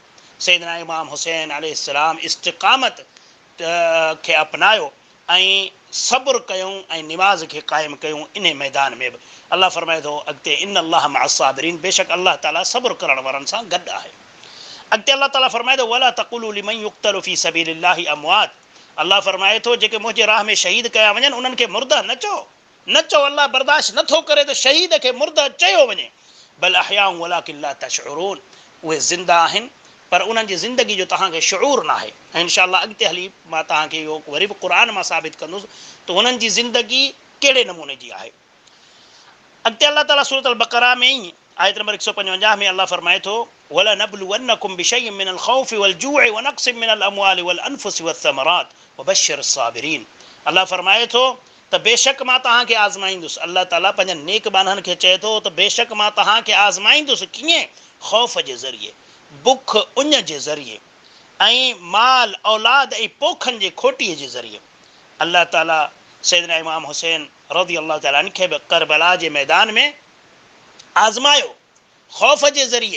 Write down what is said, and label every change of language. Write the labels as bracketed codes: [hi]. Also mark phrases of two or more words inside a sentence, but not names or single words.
[sd] सैयदना इमाम हुसैन अलैहिस्सलाम इस्तिक़ामत खे अपनायो ऐं सब्र कयूं ऐं निमाज़ खे क़ाइमु कयूं। इन मैदान में बि अल्लाह फरमाए थो अॻिते, [ar] إن الله مع الصابرين, [sd] बेशक अल्लाह ताला सब्र करण वारनि सां गॾु आहे। अॻिते अल्लाह ताला फरमाए थो, [ar] ولا تقولوا لمن يقتل في سبيل الله أموات. [sd] अल्लाह फरमाए थो, जेके मुंहिंजे राह में शहीद कया वञनि उन्हनि खे मुर्दा न चओ, न चओ। अल्लाह बर्दाश्त नथो करे त शहीद खे मुर्दा चयो वञे। [ar] بل أحياء ولكن لا تشعرون, [sd] उहे ज़िंदा आहिनि पर उन्हनि जी ज़िंदगी जो तव्हांखे शऊर न आहे। ऐं इंशाअल्लाह अॻिते हली मां तव्हांखे इहो वरी बि क़ुरान मां साबित कंदुसि त हुननि जी ज़िंदगी कहिड़े नमूने जी आहे। अॻिते अल्लाह ताला सूरत अल बक़रा में ई आयत नंबर 155 में अल्लाह फरमाए थो, [ar] ولنبلونكم بشيء من الخوف والجوع ونقص من الأموال والأنفس والثمرات وبشر الصابرين. [sd] अल्लाह फरमाए थो त बेशक मां तव्हांखे आज़माईंदुसि। अल्लाह ताला पंहिंजनि नेक बाननि खे चए थो त बेशक मां तव्हांखे आज़माईंदुसि। कीअं? ख़ौफ़ जे ज़रिए, बुख उञ जे ज़रिए ऐं माल औलाद ऐं पोखनि जे खोटीअ जे ज़रिए। अल्लाह ताला सैयदना इमाम हुसैन [ar] رضي الله تعالى عنه [sd] खे बि करबला जे मैदान में आज़मायो ख़ौफ़ जे ज़रिए।